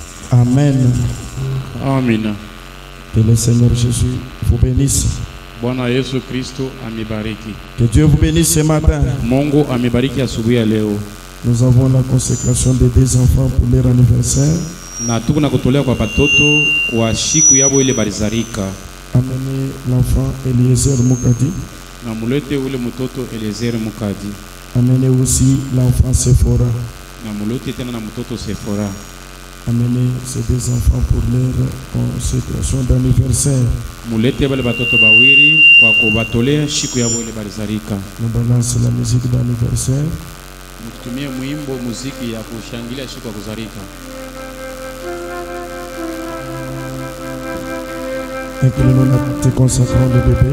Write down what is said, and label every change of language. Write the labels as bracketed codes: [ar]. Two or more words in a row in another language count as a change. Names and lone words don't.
[fr] Amen. [sw] Amina. [fr] Que le Seigneur Jésus vous bénisse. [sw] Bwana Yesu Kristo amibariki. [fr] Que Dieu vous bénisse ce matin. [sw] Mungu amibariki asubuhi ya leo. [fr] Nous avons la consécration des deux enfants pour leur anniversaire. [sw] Na tuko na kutolea kwa batoto kwa siku yabo ile balizarika. [fr] Amenez l'enfant Eliezer Mukadi. [sw] Na mulete ule mtoto Eliezer Mukadi. [fr] Amenez aussi l'enfant Sephora. [sw] Na mulete tena na mtoto Sephora. [fr] Amenez ces deux enfants pour leur consécration d'anniversaire. [sw] Mulete bale batoto bawiri kwa kubatolea siku yabo ile balizarika. [fr] Nous balance la musique d'anniversaire. [sw] Mtutumie muimbo muziki ya kushangilia siku ya kuzarika. [fr] Et que nous te consacrons le bébé.